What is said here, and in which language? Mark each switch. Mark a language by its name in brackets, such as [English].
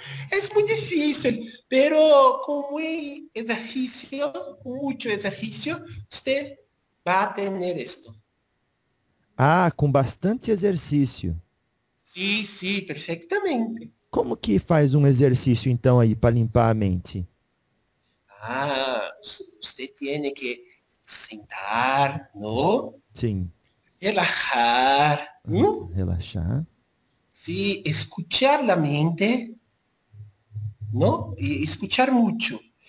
[Spanish] Es muy difícil, pero con muy ejercicio, mucho ejercicio, usted va a tener esto. [Portuguese] Ah, com bastante exercício. [Spanish] Sí, perfectamente. [Portuguese] Como que faz um exercício então aí para limpar a mente? [Spanish] Ah, usted tiene que sentar, ¿no? [Portuguese] Sim. [Spanish] Relajar. [Portuguese] Ah, relaxar. [Spanish] Sí, escuchar la mente, ¿no? Y escuchar mucho.